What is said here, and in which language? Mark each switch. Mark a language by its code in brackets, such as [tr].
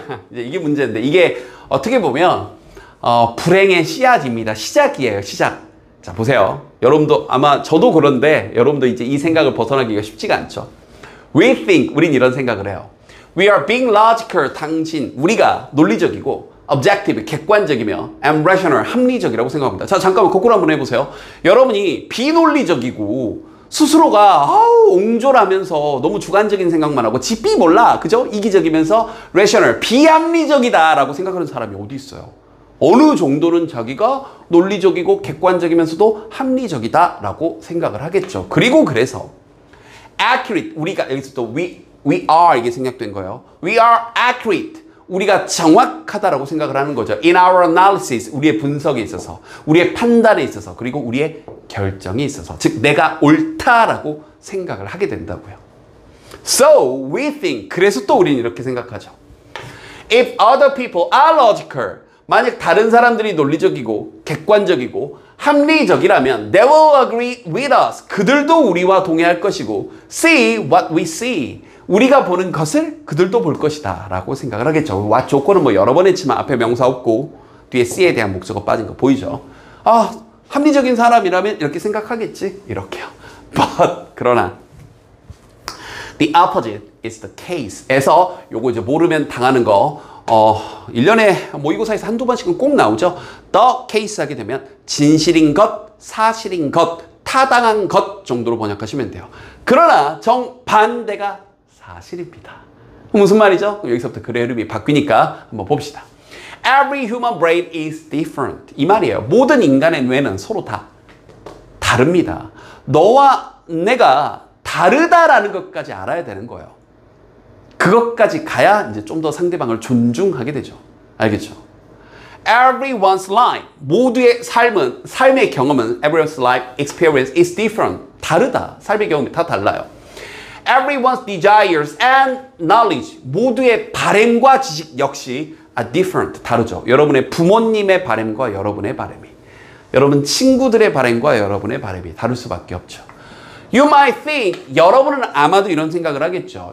[ko] 이제 이게 문제인데 이게 어떻게 보면 불행의 씨앗입니다. 시작이에요. 시작. 자, 보세요. 여러분도 아마 저도 그런데 여러분도 이제 이 생각을 벗어나기가 쉽지가 않죠. [en] We think, [ko] 우린 이런 생각을 해요. [en] We are being logical, [ko] 당신, 우리가 논리적이고 objective, 객관적이며 [en] and rational, [ko] 합리적이라고 생각합니다. 자, 잠깐만 거꾸로 한번 해보세요. 여러분이 비논리적이고 스스로가 옹졸하면서 너무 주관적인 생각만 하고 지삐 몰라, 그죠? 이기적이면서 rational, 비합리적이다라고 생각하는 사람이 어디 있어요? 어느 정도는 자기가 논리적이고 객관적이면서도 합리적이다라고 생각을 하겠죠. 그리고 그래서 accurate, 우리가 여기서 또 we are 이게 생략된 거예요. [en] We are accurate, [ko] 우리가 정확하다라고 생각을 하는 거죠. [en] In our analysis, [ko] 우리의 분석에 있어서, 우리의 판단에 있어서, 그리고 우리의 결정에 있어서, 즉 내가 옳다라고 생각을 하게 된다고요. [en] So we think, [ko] 그래서 또 우리는 이렇게 생각하죠. [en] If other people are logical, [ko] 만약 다른 사람들이 논리적이고 객관적이고 합리적이라면 [en] they will agree with us. [ko] 그들도 우리와 동의할 것이고 [en] see what we see. [ko] 우리가 보는 것을 그들도 볼 것이다 라고 생각을 하겠죠. what 조건은 뭐 여러 번 했지만 앞에 명사 없고 뒤에 see에 대한 목적어 빠진 거 보이죠? 합리적인 사람이라면 이렇게 생각하겠지. 이렇게요. [en] But 그러나 the opposite is the case. [ko] 에서 요거 이제 모르면 당하는 거 1년에 모의고사에서 한두 번씩은 꼭 나오죠. The case 하게 되면 진실인 것, 사실인 것, 타당한 것 정도로 번역하시면 돼요. 그러나 정반대가 사실입니다. 무슨 말이죠? 여기서부터 글의 흐름이 바뀌니까 한번 봅시다. [en] Every human brain is different. [ko] 이 말이에요. 모든 인간의 뇌는 서로 다 다릅니다. 너와 내가 다르다라는 것까지 알아야 되는 거예요. 그것까지 가야 이제 좀 더 상대방을 존중하게 되죠. 알겠죠? [en] Everyone's life, [ko] 모두의 삶의 경험은 [en] everyone's life experience is different. [ko] 다르다. 삶의 경험이 다 달라요. [en] Everyone's desires and knowledge, [ko] 모두의 바램과 지식 역시 [en] are different. [ko] 다르죠. 여러분의 부모님의 바램과 여러분의 바램이, 여러분 친구들의 바램과 여러분의 바램이 다를 수밖에 없죠. [en] You might think, [ko] 여러분은 아마도 이런 생각을 하겠죠.